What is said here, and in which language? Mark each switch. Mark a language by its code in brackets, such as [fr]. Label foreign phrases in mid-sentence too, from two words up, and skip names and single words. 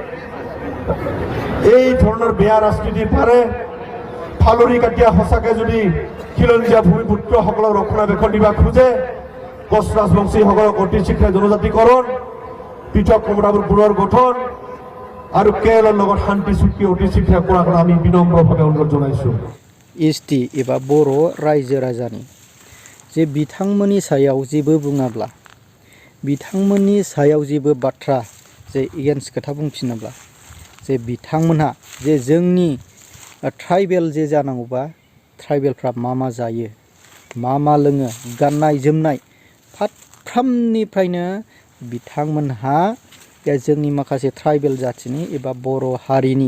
[as] এই ধৰণৰ বেয়া ৰাজনীতি পাৰে ফালৰি কাটিয়া সঁচাকে যদি খিলঞ্জীয়া ভূমিপুত্ৰসকলক ৰক্ষণাবেক্ষণ দিব খোজে কোচ ৰাজবংশীসকলক অতি শীঘ্ৰে জনজাতিকৰণ পৃথক কমৰাবোৰ পুনৰ গঠন আৰু কেৰেলাৰ লগত শান্তি চুক্তি অতি শীঘ্ৰে কৰা আমি বিনম্ৰভাৱে অনুৰোধ জনাইছোঁ [brx] एसटि एबा बर' रायजो राजानि जे बिथांमोननि सायाव जेबो बुङाब्ला बिथांमोननि सायाव जेबो बाथ्रा जे एगेन्स्ट खोथा बुंफिनोब्ला जे बिथांमोनहा जे जोंनि ट्राइबेल जे जानांगौबा ट्राइबेलफ्रा मा जायो मा लोङो गाननाय जोमनाय फारफ्रामनिफ्रायनो बिथांमोनहा जोंनि माखासे ट्राइबेल जातिनि एबा बर' हारिनि